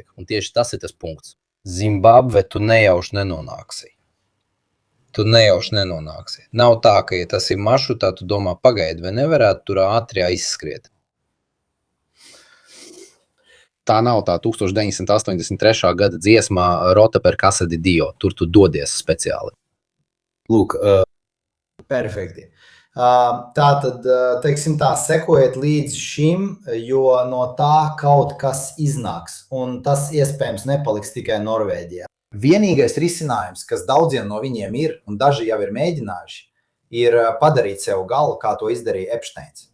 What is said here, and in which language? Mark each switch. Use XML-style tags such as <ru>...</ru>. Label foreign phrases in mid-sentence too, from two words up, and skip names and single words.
<lv>Un tieši tas ir tas punkts. Zimbabve tu nejauši nenonāksi. Nav tā, ka, ja tas ir maršrutā, tu domā, pagaidi, vai nevarētu tur ātri aizskriet. Tā nav tā 1983. Gada dziesmā Rota per casa di Dio. Tur tu dodies speciāli. Lūk, Perfekti. Tātad, teiksim tā, sekojiet līdz šim, jo no tā kaut kas iznāks, un tas iespējams nepaliks tikai Norvēģijā. Vienīgais risinājums, kas daudziem no viņiem ir, un daži jau ir mēģinājuši, ir padarīt sev galu, kā to izdarīja Epsteins.</lv>